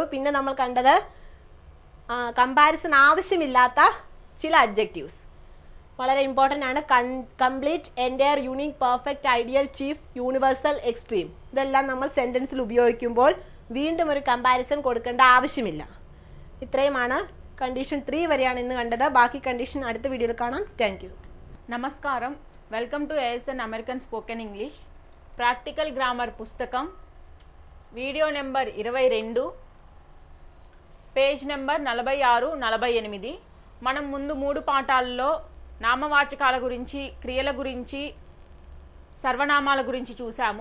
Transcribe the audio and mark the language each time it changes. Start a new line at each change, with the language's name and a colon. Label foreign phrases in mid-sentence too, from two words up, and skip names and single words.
Malayalam: പിന്നെ നമ്മൾ കണ്ടത് കമ്പാരിസൺ ആവശ്യമില്ലാത്ത ചില അഡ്ജക്റ്റീവ്സ് വളരെ ഇമ്പോർട്ടൻ്റ് ആണ്. കംപ്ലീറ്റ്, എൻഡയർ, യൂണിക്, പെർഫെക്റ്റ്, ഐഡിയൽ, ചീഫ്, യൂണിവേഴ്സൽ, എക്സ്ട്രീം. ഇതെല്ലാം നമ്മൾ സെൻറ്റൻസിൽ ഉപയോഗിക്കുമ്പോൾ വീണ്ടും ഒരു കമ്പാരിസൺ കൊടുക്കേണ്ട ആവശ്യമില്ല. ഇത്രയുമാണ്. കണ്ടീഷൻ 3 വരെയാണ് ഇന്ന് കണ്ടത്. ബാക്കി കണ്ടീഷൻ അടുത്ത വീഡിയോയിൽ കാണാം.
English: thank you.
Telugu: నమస్కారం.
English: welcome to
Telugu: ASN
English: American Spoken English Practical Grammar
Telugu: పుస్తకం వీడియో నెంబర్ 22.
English: page number
Telugu: 46, 48. మనం ముందు 3 పాఠాల్లో నామవాచకాల గురించి, క్రియల గురించి, సర్వనామాల గురించి చూసాము.